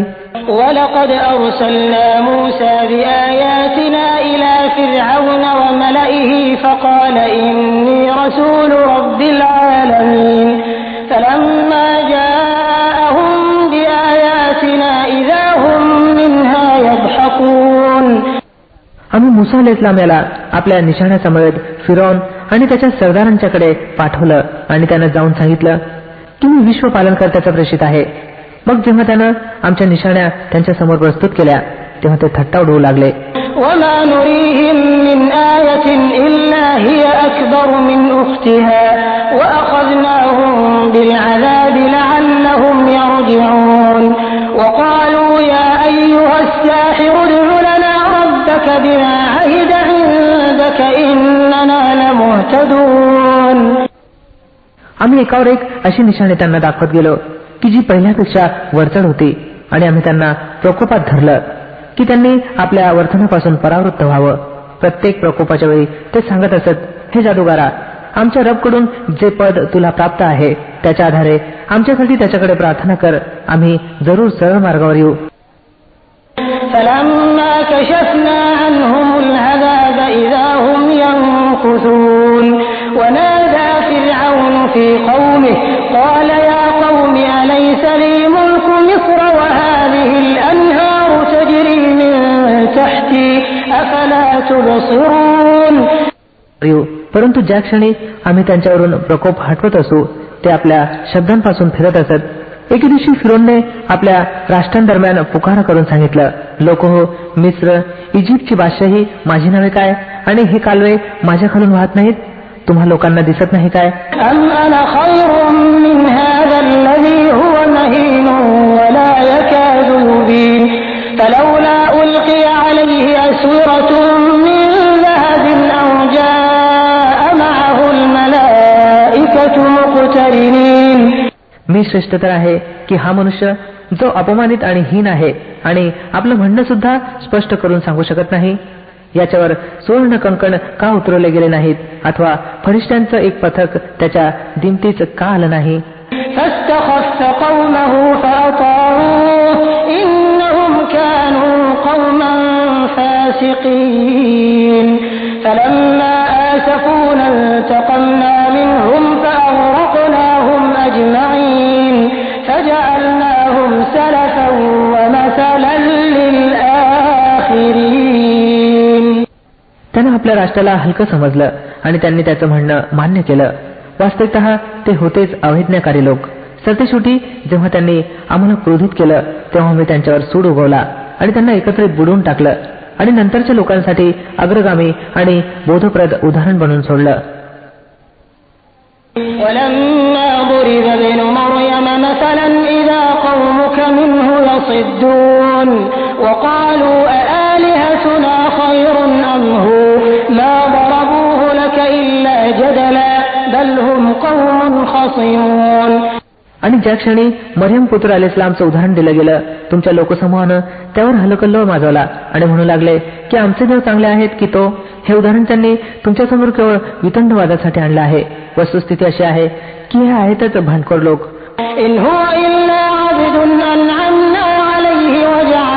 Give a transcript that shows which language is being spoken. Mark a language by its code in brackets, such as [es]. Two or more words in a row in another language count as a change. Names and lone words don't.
[ar] وَلَقَدْ أَرْسَلْنَا مُوسَى بِآيَاتِنَا إِلَى فِرْعَوْنَ وَمَلَئِهِ فَقَالَ إِنِّي رَسُولُ رَبِّ الْعَالَمِينَ. فَلَمَّا جَاءَهُم بِآيَاتِنَا إِذَا هُم مِنْهَا يَضْحَكُونَ. [mr] आम्ही मुसा अलैहिस्सलाम याला आपल्या निशाण्यासमवेत फिरौन आणि त्याच्या सरदारांच्याकडे पाठवलं आणि त्यानं जाऊन सांगितलं की मी विश्व पालनकर्त्याचा प्रेषित आहे. मग जेव्हा त्यानं आमच्या निशाण्या त्यांच्या समोर प्रस्तुत केल्या तेव्हा ते थट्टा उडवू लागले. [ar] وَمَا نُرِيهِمْ مِنْ آيَةٍ إِلَّا هِيَ أَكْبَرُ مِنْ أُخْتِهَا وَأَخَذْنَاهُمْ بِالْعَذَابِ لَعَلَّهُمْ يَرْجِعُونَ. وَقَالُوا يَا أَيُّهَ السَّاحِرُ ادْعُ لَنَا رَبَّكَ بِمَا عَهِدَ عِندَكَ إِنَّنَا لَمُهْتَدُونَ. [mr] आम्ही एकावर एक अशी निशाणे त्यांना दाखवत गेलो की जी पहिल्यापेक्षा वरचढ होती आणि आम्ही त्यांना प्रकोपात धरलं की त्यांनी आपल्या वर्तनापासून परावृत्त व्हावं. प्रत्येक प्रकोपाच्या वेळी ते सांगत असत, हे जादूगारा, आमच्या रबकडून जे पद तुला प्राप्त आहे त्याच्या आधारे आमच्यासाठी त्याच्याकडे प्रार्थना कर, आम्ही जरूर सरळ मार्गावर येऊ. [ar] فَلَمَّا كَشَفْنَا عَنْهُمُ الْعَذَابَ إِذَا هُمْ يَنكُثُونَ. وَنَادَى فِرْعَوْنُ فِي قَوْمِهِ قَالَ يَا قَوْمِ أَلَيْسَ لِي مُلْكُ مِصْرَ وَهَٰذِهِ الْأَنْهَارُ تَجْرِي مِن تَحْتِي أَفَلَا تُبْصِرُونَ. [mr] परंतु ज्या क्षणी आम्ही त्यांच्यावरून प्रकोप हटवत असू ते आपल्या शब्दांपासून फिरत असत. एके दिवशी फिरोनने आपल्या राष्ट्रांदरम्यान पुकारा करून सांगितलं, लोक हो, मिस्र, इजिप्तची बादशाही माझी नव्हे काय आणि हे कालवे माझ्या खालून वाहत नाहीत? तुम्हा लोकांना दिसत नाही काय? [ar] أَمْ أَنَا خَيْرٌ مِّنْ هَٰذَا الَّذِي هُوَ مَهِينٌ وَلَا يَكَادُ يُبِينُ. فَلَوْلَا أُلْقِيَ عَلَيْهِ أَسْوِرَةٌ مِّن ذَهَبٍ أَوْ جَاءَ مَعَهُ الْمَلَائِكَةُ مُقْتَرِنِينَ. [mr] मी श्रेष्ठ तर आहे की हा मनुष्य जो अपमानित आणि हीन आहे आणि आपलं म्हणणं सुद्धा स्पष्ट करून सांगू शकत नाही, याच्यावर सुवर्ण कंकण का उतरवले गेले नाहीत अथवा फरिश्त्यांचं एक पथक त्याच्या दिमतीच का आलं नाही? [ar] فَاسْتَخَفَّ قَوْمَهُ فَأَطَاعُوهُ إِنَّهُمْ كَانُوا قَوْمًا فَاسِقِينَ. فَلَمَّا آسَفُونَا انتَقَمْنَا مِنْهُمْ فَأَغْرَقْنَاهُمْ أَجْمَعِينَ. فَجَعَلْنَاهُمْ سَلَفًا وَمَثَلًا لِلْآخِرِينَ. [mr] त्यानं आपल्या राष्ट्राला हलकं समजलं आणि त्यांनी त्याचं म्हणणं मान्य केलं. वास्तविकतः ते होतेच अवैज्ञाकारी लोक. सरतेशेवटी जेव्हा त्यांनी आम्हाला क्रोधित केलं तेव्हा मी त्यांच्यावर सूड उगवला आणि त्यांना एकत्रित बुडवून टाकलं आणि नंतरच्या लोकांसाठी अग्रगामी आणि बोधप्रद उदाहरण बनवून सोडलं. [ar] وَلَمَّا ضُرِبَ ابْنُ مَرْيَمَ مَثَلًا إِذَا قَوْمُكَ مِنْهُ يَصِدُّونَ. وَقَالُوا أَآلِهَتُنَا خَيْرٌ أَمْ هُوَ مَا ضَرَبُوهُ لَكَ إِلَّا جَدَلًا بَلْ هُمْ قَوْمٌ خَصِمُونَ. [mr] आणि ज्या क्षणी मरियम पुत्र अलैहिस्सलामचं उदाहरण दिलं गेलं तुमच्या लोकसमूहानं त्यावर हलकल्लोळ माजवला आणि म्हणू लागले की आमचे देव चांगले आहेत की तो. हे उदाहरण त्यांनी तुमच्यासमोर केवळ वितंडवादासाठी आणलं आहे. वस्तुस्थिती अशी आहे की हे आहेतच भांडखोर लोक. [ar] إِنْ هُوَ إِلَّا عَبْدٌ أَنْعَمْنَا عَلَيْهِ